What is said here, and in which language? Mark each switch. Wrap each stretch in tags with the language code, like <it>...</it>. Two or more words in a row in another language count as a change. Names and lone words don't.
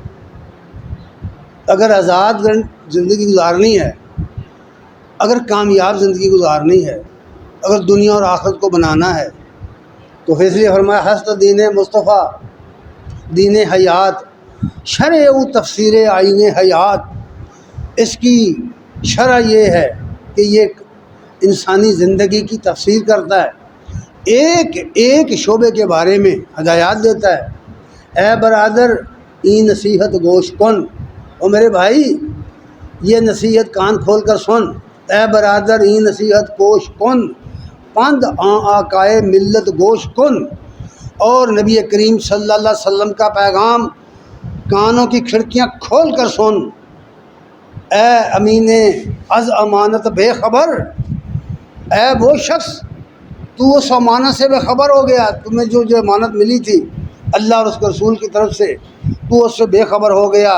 <ur>اگر آزاد زندگی گزارنی ہے، اگر کامیاب زندگی گزارنی ہے، اگر دنیا اور آخرت کو بنانا ہے، تو اس لیے فرمایا</ur> <fa>ہست دین مصطفیٰ دین حیات، شرع و تفسیر آئین حیات۔</fa> <ur>اس کی شرع یہ ہے کہ یہ انسانی زندگی کی تفسیر کرتا ہے، ایک شعبے کے بارے میں ہدایات دیتا ہے۔</ur> <fa>اے برادر ای نصیحت گوش کن،</fa> <ur>اور میرے بھائی یہ نصیحت کان کھول کر سن۔</ur> <fa>اے برادر ای نصیحت گوش کن، پند آقائے ملت گوش کن،</fa> <ur>اور نبی کریم صلی اللہ علیہ وسلم کا پیغام کانوں کی کھڑکیاں کھول کر سن۔</ur> <fa>اے امین از امانت بے خبر،</fa> <ur>اے وہ شخص تو اس امانت سے بے خبر ہو گیا، تمہیں جو امانت ملی تھی اللہ اور اس کے رسول کی طرف سے، تو اس سے بے خبر ہو گیا۔</ur>